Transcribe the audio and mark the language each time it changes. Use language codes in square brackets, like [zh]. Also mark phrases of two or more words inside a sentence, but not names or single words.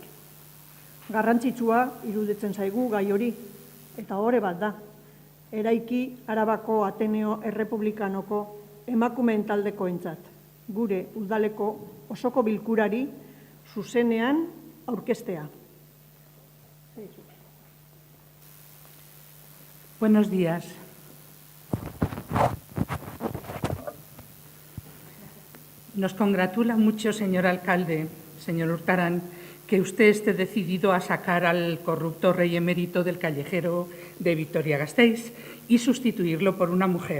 [eu] Garrantzitsua iruditzen zaigu gai hori, eta hore bat da. Eraiki Arabako Ateneo Errepublikanoko emakumeen taldekoentzat, gure udaleko osoko bilkurari zuzenean aurkeztea. [es] Buenos días. Nos congratula mucho, señor alcalde, señor Urtaran, que usted esté decidido a sacar al corrupto rey emérito del callejero de Vitoria-Gasteiz y sustituirlo por una mujer.